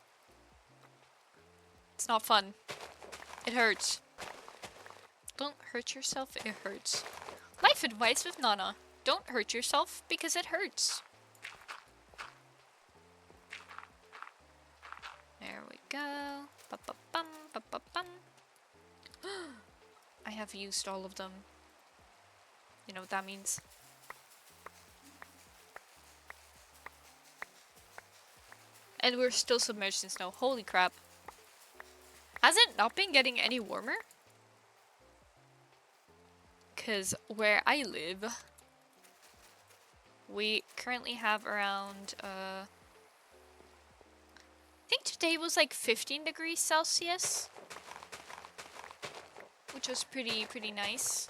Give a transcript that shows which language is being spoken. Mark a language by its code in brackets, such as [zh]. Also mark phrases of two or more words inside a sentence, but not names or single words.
[en] It's not fun. It hurts. Don't hurt yourself, it hurts. Life advice with Nana. Don't hurt yourself because it hurts. There we go. Ba-ba-bum, ba-ba-bum. I have used all of them. You know what that means? And we're still submerged in snow. Holy crap. Has it not been getting any warmer? Because where I live, we currently have around, I think today was like 15 degrees Celsius, which was pretty nice.